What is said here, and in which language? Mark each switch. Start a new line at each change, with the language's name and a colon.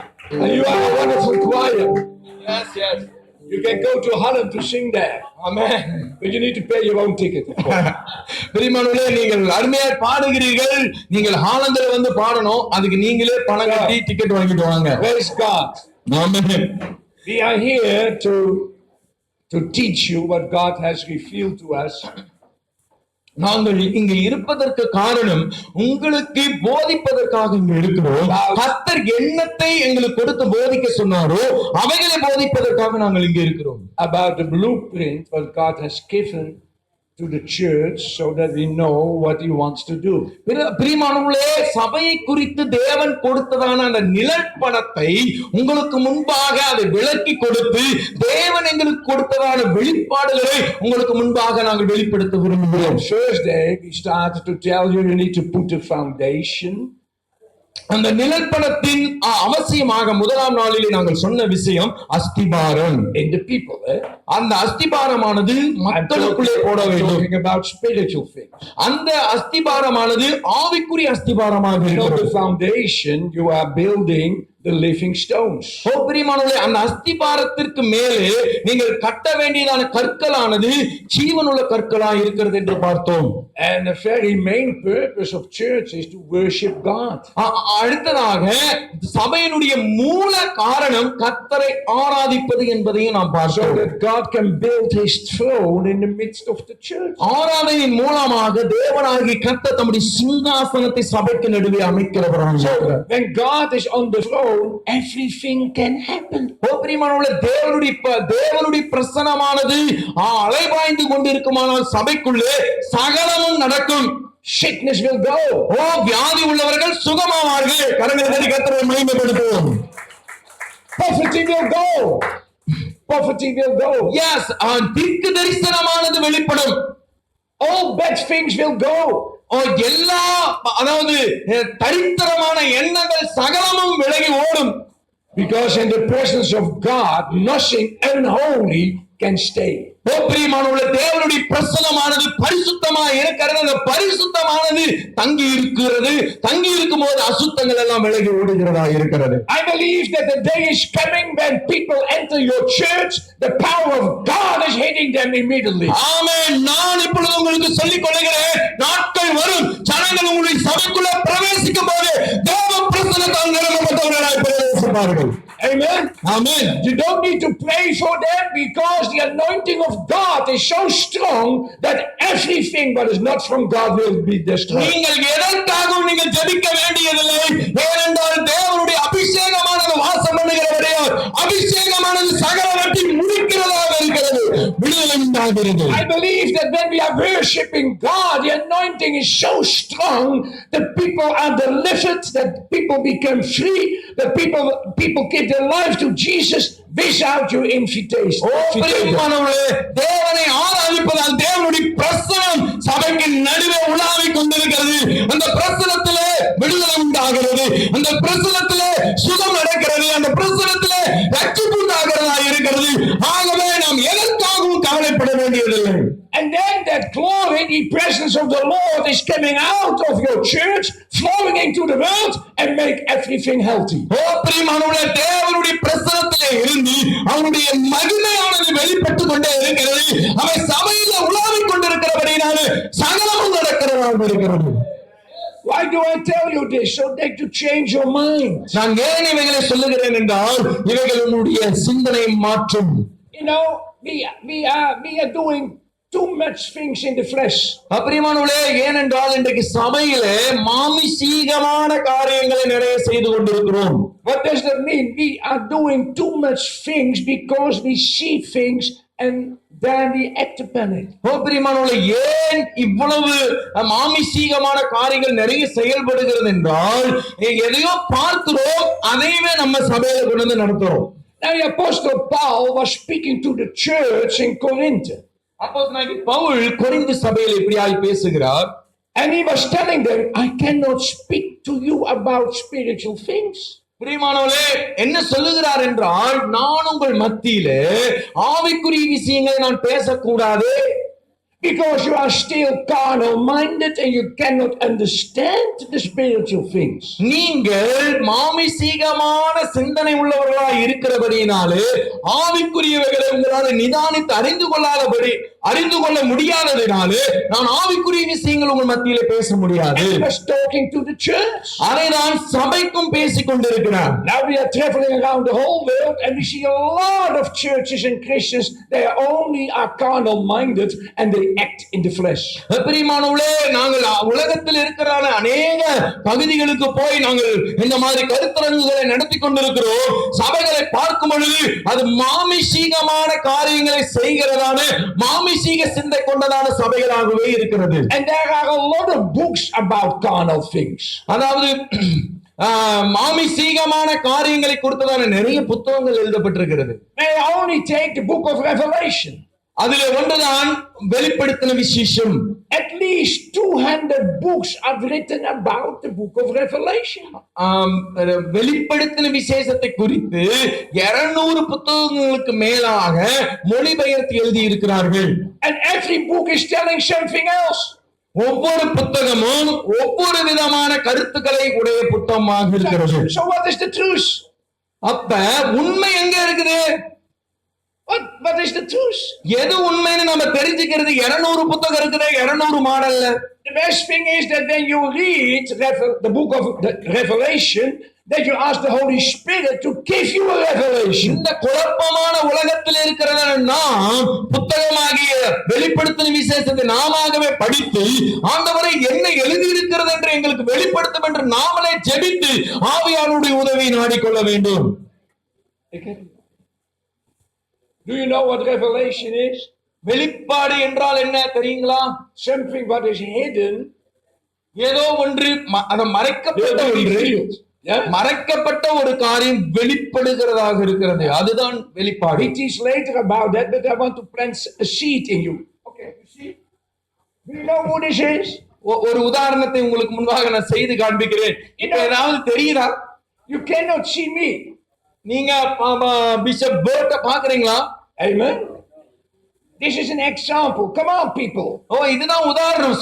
English: And you are a wonderful choir. Yes, yes. You can go to Holland to sing there. Amen. But you need to pay your own ticket.
Tamil: பிரியமானவர்களே, நீங்கள் அருமையா பாடுகிறீர்கள். நீங்கள் ஹாலந்துல வந்து பாடணும். அதுக்கு நீங்களே பணம் கட்டி டிக்கெட் வாங்கிட்டு வாங்க.
English: Praise God. Amen. We are here to teach you what God has revealed to us.
Tamil: நாங்கள் இங்கு இருப்பதற்கு காரணம் உங்களுக்கு போதிப்பதற்காக இங்கு இருக்கிறோம். கர்த்தர் எண்ணத்தை எங்களுக்கு கொடுத்து போதிக்க சொன்னாரோ அவைகளை போதிப்பதற்காக நாங்கள் இங்கு இருக்கிறோம்.
English: About the blueprint what God has given to the church so that we know what he wants to do.
Tamil: பிரியமானவர்களே, சபையை குறித்து தேவன் கொடுத்ததான அந்த நிழற்படத்தை உங்களுக்கு முன்பாக அதை விளக்கி கொடுத்து தேவன் எங்களுக்கு கொடுத்ததான வெளிப்பாடுகளை உங்களுக்கு முன்பாக நாங்கள் வெளிப்படுத்த விரும்புகிறோம்.
English: Thursday we started to tell you need to put a foundation.
Tamil: அந்த நிழற்படத்தின் அவசியமாக முதலாம் நாளிலே நாங்கள் சொன்ன விஷயம் அஸ்திபாரம்.
English: In the people,
Tamil: அந்த அஸ்திபாரமானது மக்களுக்குள்ளே போட வேண்டும்.
English: Talking about spiritual things.
Tamil: அந்த அஸ்திபாரமானது ஆவிக்குரிய அஸ்திபாரமாக
English: Not the foundation you are building the living stones.
Tamil: பிரியமானவர்களே, அந்த அஸ்திபாரத்திற்கு மேலே நீங்கள் கட்ட வேண்டியதான கற்களானது ஜீவனுள்ள கற்களாய் இருக்கிறது என்று பார்த்தோம்.
English: And the very main purpose of church is to worship God.
Tamil: அடுத்ததாக சபையினுடைய மூல காரணம் கர்த்தரை ஆராதிப்பது என்பதையும் நாம் பார்த்தோம்.
English: So that God can build his throne in the midst of the church.
Tamil: ஆராதனையின் மூலமாக தேவனாகிய கர்த்தர் தம்முடைய சிங்காசனத்தை சபைக்கு நடுவே அமைக்கிறவராக இருக்கிறார்.
English: When God is on the throne, everything can happen.
Tamil: பிரியமானவர்களே, தேவனுடைய பிரசன்னமானது அலைபாய்ந்து கொண்டிருக்குமானால் சபைக்குள்ளே சகலமும் நடக்கும்.
English: Sickness will go.
Tamil: வியாதி உள்ளவர்கள் சுகமாவார்கள். கரங்களை கர்த்தரை மகிமைப்படுத்துவோம்.
English: Poverty will go. Poverty will go.
Tamil: Yes, தீர்க்க தரிசனமானது வெளிப்படும்.
English: All bad things will go.
Tamil: எல்லா அதாவது தரித்திரமான எண்ணங்கள் சகலமும் விலகி ஓடும்.
English: Because in the presence of God, nothing unholy can stay.
Tamil: பிரியமானவர்களே, தேவனுடைய பிரசன்னமானது பரிசுத்தமாக இருக்கிறது. அந்த பரிசுத்தமானது தங்கி இருக்கிறது. தங்கி இருக்கும் போது அசுத்தங்கள் எல்லாம் விலகி ஓடுகிறதா இருக்கிறது.
English: I believe that the day is coming when people enter your church, the power of God is hitting them immediately.
Tamil: ஆமென். நான் இப்பொழுது உங்களுக்கு சொல்லிக் கொள்கிறேன், நாட்கள் வரும், ஜனங்கள் உங்களுடைய சபைக்குள்ள பிரவேசிக்கும் போது தேவ பிரசன்னத்தால் நிரப்பப்பட்டவர்களாய் பிரவேசிப்பார்கள்.
English: Amen. Amen. You don't need to pray for them because the anointing of God is so strong that everything that is not from God will be destroyed.
Tamil: நீங்கள் எதற்காகவும் நீங்கள் ஜெபிக்க வேண்டியதில்லை. ஏனென்றால் தேவனுடைய அபிஷேகமானது வாசம் பண்ணுகிறவரையால் அபிஷேகமானது சகலவற்றையும் முடிக்கிறதாக இருக்கிறது. விடுதலை உண்டாகிறது.
English: I believe that when we are worshiping God, the anointing is so strong that people are delivered, that people become free, that people give their life to Jesus without your invitation.
Tamil: தேவனை ஆராதிப்பதால் தேவனுடைய பிரசனம் சபைக்கு நடுவே உலாவிக் கொண்டிருக்கிறது. அந்த பிரசனத்திலே விடுதலை உண்டாகிறது. அந்த பிரசனத்திலே சுகம் நடக்கிறது. அந்த பிரசனத்திலே ரட்சிப்பு உண்டாகிறதா இருக்கிறது. ஆகவே நாம் எதற்காகவும் கவலைப்பட வேண்டியதில்லை.
English: And then that glory, the presence of the Lord is coming out of your church, flowing into the world and make everything healthy.
Tamil: பிரியமானவர்களே, தேவனுடைய பிரசன்னத்திலே இருந்து அவருடைய மகிமையானது வெளிப்பட்டு கொண்டே இருக்கிறது. அவை சபையில உலாவிக் கொண்டிருக்கிறபடினால சகலமும் நடக்கிறதாக இருக்கிறது.
English: Why do I tell you this? So that you change your mind.
Tamil: நான் ஏன் இவைகளை சொல்லுகிறேன் என்றால் இவைகள் உன்னுடைய சிந்தனை மாற்றும்.
English: You know, we are doing too much things in the flesh.
Tamil: பிரியமானவர்களே, ஏனென்றால் இன்றைக்கு சபையிலே மாமிசீகமான காரியங்களை நிறைய செய்து கொண்டிருக்கிறோம்.
English: What does that mean? We are doing too much things because we see things and then we act upon it.
Tamil: பிரியமானவர்களே, ஏன் இவ்வளவு மாமிசீகமான காரியங்கள் நிறைய செயல்படுகிறது என்றால் எதையோ பார்க்கிறோம், அதையவே நம்ம சபையில கொண்டு வந்து நடத்துறோம்.
English: Now the Apostle Paul was speaking to the church in Corinth.
Tamil: அப்போஸ்தலனாகிய பவுல் கொரிந்து சபையில் இப்படியாய் பேசுகிறார்.
English: And he was telling them, I cannot speak to you about spiritual things.
Tamil: பிரியமானவர்களே, என்ன சொல்லுகிறார் என்றால், நான் உங்கள் மத்தியிலே ஆவிக்குரிய விஷயங்களை நான் பேசக்கூடாது.
English: Because you are still carnal minded and you cannot understand the spiritual things.
Tamil: நீங்கள் மாமிசீகமான சிந்தனை உள்ளவர்களாய் இருக்கிறபடியினாலே ஆவிக்குரியவைகளை உங்களால் நிதானித்து அறிந்து கொள்ள முடியாததினாலே நான் ஆவிக்குரிய விஷயங்கள் உங்கள் மத்தியிலே பேச முடியாது.
English: He was talking to the church.
Tamil: அதை நான் சபைக்கும் பேசிக் கொண்டிருக்கிறார்.
English: Now we are traveling around the whole world and we see a lot of churches and Christians, they only are carnal minded and they act in the flesh.
Tamil: பிரியமானவர்களே, நாங்கள் உலகத்தில் இருக்கிற அநேக பகுதிகளுக்கு போய் நாங்கள் இந்த மாதிரி கருத்தரங்குகளை நடத்தி கொண்டிருக்கிறோம். சபைகளை பார்க்கும் பொழுது அது மாமிசீகமான காரியங்களை செய்கிறதான மாமிசீக சிந்தை கொண்டதான சபைகளாகவே இருக்கிறது.
English: And there are a lot of books about carnal things.
Tamil: அதாவது மாமிசீகமான காரியங்களை குறித்ததான நிறைய புத்தகங்கள் எழுதப்பட்டிருக்கிறது.
English: They only take the book of Revelation.
Tamil: அதிலே ஒன்றுதான் வெளிப்படுத்தின விசேஷம்.
English: At least 200 books are written about the book of Revelation.
Tamil: வெளிப்படுத்தின விசேஷத்தை குறித்து 200 புத்தகங்களுக்கு மேலாக மொழிபெயர்த்து எழுதி இருக்கிறார்கள்.
English: And every book is telling something else.
Tamil: ஒவ்வொரு புத்தகமும் ஒவ்வொரு விதமான கருத்துக்களை உடைய புத்தகமாக இருக்கிறது.
English: So what is the truth?
Tamil: அப்ப உண்மை எங்க இருக்குது?
English: What is the truth?
Tamil: எது உண்மைன்னு நம்ம தெரிஞ்சுக்கிறது 200 புத்தகம் இருக்குது, 200 மாடல்ல.
English: The best thing is that when you read the book of the Revelation, that you ask the Holy Spirit to give you a revelation.
Tamil: இந்த குழப்பமான உலகத்தில் இருக்கிறத நாம் புத்தகமாகிய வெளிப்படுத்தின விசேஷத்தை நாமாகவே படித்து ஆண்டவரே என்ன எழுதி இருக்கிறது என்று எங்களுக்கு வெளிப்படுத்தும் என்று நாமளே ஜெபித்து ஆவியானவருடைய உதவியை நாடிக்கொள்ள வேண்டும்.
English: Do you know what revelation is?
Tamil: வெளிப்பாடு என்றால் என்ன தெரியுங்களா?
English: Something what is hidden,
Tamil: ஏதோ ஒன்று மறைக்கப்பட்ட ஒன்று, மறைக்கப்பட்ட ஒரு காரியம் வெளிப்படுகிறதாக இருக்கிறது, அதுதான் வெளிப்பாடு.
English: We teach later about that, but I want to plant a seed in you. Okay, you see? Do you know who this is?
Tamil: ஒரு உதாரணத்தை உங்களுக்கு முன்பாக நான் செய்து காண்பிக்கிறேன். இப்ப ஏதாவது தெரியுதா?
English: You cannot see me.
Tamil: நீங்க பிஷப் பேர்ட்ட பாக்குறீங்களா?
English: Amen. This is an example. Come on, people.
Tamil: இதுதான் உதாரணம்.